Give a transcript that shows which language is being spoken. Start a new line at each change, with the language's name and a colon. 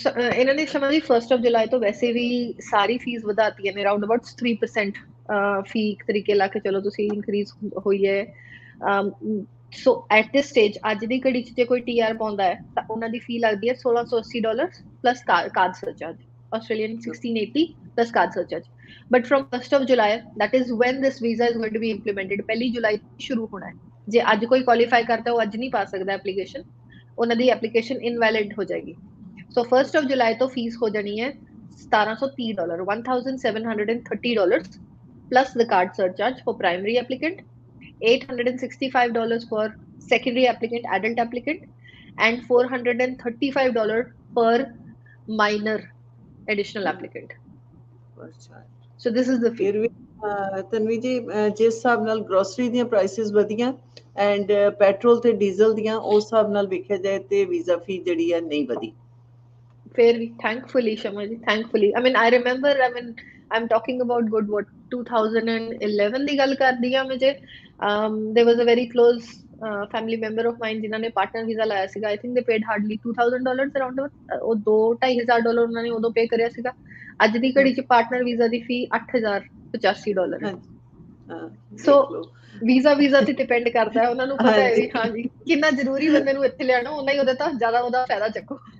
Punjabi: ਇਹਨਾਂ ਨੇ ਸ਼ਮਾ ਜੀ 1 ਜੁਲਾਈ ਤੋਂ ਵੈਸੇ ਵੀ ਸਾਰੀ ਫੀਸ ਵਧਾਤੀਆਂ ਨੇ
English: around about
Punjabi: 3% ਫੀ ਇੱਕ ਤਰੀਕੇ ਲਾ ਕੇ ਚਲੋ ਤੁਸੀਂ ਇਨਕਰੀਜ਼ ਹੋਈ ਹੈ।
English: so at this stage
Punjabi: ਅੱਜ ਦੀ ਘੜੀ 'ਚ ਜੇ ਕੋਈ ਟੀਆਰ ਪਾਉਂਦਾ ਹੈ ਤਾਂ ਉਹਨਾਂ ਦੀ ਫੀ ਲੱਗਦੀ ਹੈ $1680 plus card surcharge,
English: Australian 1680 plus card surcharge. But from 1 July, that is when this visa is going to be implemented.
Punjabi: 1 ਜੁਲਾਈ ਸ਼ੁਰੂ ਹੋਣਾ ਹੈ। ਜੇ ਅੱਜ ਕੋਈ ਕੁਆਲੀਫਾਈ ਕਰਦਾ ਉਹ ਅੱਜ ਨਹੀਂ ਪਾ ਸਕਦਾ ਐਪਲੀਕੇਸ਼ਨ, ਉਹਨਾਂ ਦੀ ਐਪਲੀਕੇਸ਼ਨ ਇਨਵੈਲਿਡ ਹੋ ਜਾਏਗੀ। ਸੋ 1 ਜੁਲਾਈ ਤੋਂ ਫੀਸ ਹੋ ਜਾਣੀ ਹੈ
English: $1730, $1730 plus the card surcharge for primary applicant, $865 for secondary applicant, adult applicant, and $435 per minor additional applicant. So this is the fee.
Punjabi: Tanvi ਜੀ ਜਿਸ ਹਿਸਾਬ ਨਾਲ ਗਰੋਸਰੀ ਦੀਆਂ ਪ੍ਰਾਈਸਿਸ ਵਧੀਆਂ ਐਂਡ ਪੈਟਰੋਲ ਤੇ ਡੀਜ਼ਲ ਦੀਆਂ ਉਸ ਹਿਸਾਬ ਨਾਲ ਵੇਖਿਆ ਜਾਏ ਤੇ ਵੀਜ਼ਾ ਫੀ ਜਿਹੜੀ ਹੈ ਨਹੀਂ ਵਧੀ।
English: Fair, thankfully, Shama ji, thankfully. I mean, I remember, I'm talking about good,
Punjabi: 2011 ਦੀ ਗੱਲ ਕਰਦੀ ਆ ਮੁਝੇ।
English: There was a very close family member of mine
Punjabi: ਜਿਨ੍ਹਾਂ ਨੇ ਪਾਰਟਨਰ ਵੀਜ਼ਾ ਲਾਇਆ ਸੀਗਾ।
English: I think they paid hardly
Punjabi: $2000 around, ਉਹ $2,500 ਉਹਨਾਂ ਨੇ ਉਦੋਂ ਪੇ ਕਰਿਆ ਸੀਗਾ। ਅੱਜ ਦੀ ਘੜੀ 'ਚ ਪਾਰਟਨਰ ਵੀਜ਼ਾ ਦੀ ਫੀ $8085 ਹੈ। ਸੋ ਵੀਜ਼ਾ ਤੇ ਡਿਪੈਂਡ ਕਰਦਾ ਹੈ, ਉਹਨਾਂ ਨੂੰ ਪਤਾ ਹੈ ਵੀ ਹਾਂ ਜੀ ਕਿੰਨਾ ਜ਼ਰੂਰੀ ਬੰਦੇ ਨੂੰ ਇੱਥੇ ਲਿਆਉਣਾ, ਉਹਨਾਂ ਹੀ ਉਹਦੇ ਤਾਂ ਜ਼ਿਆਦਾ ਉਹਦਾ ਫਾਇਦਾ ਚੱਕੋ।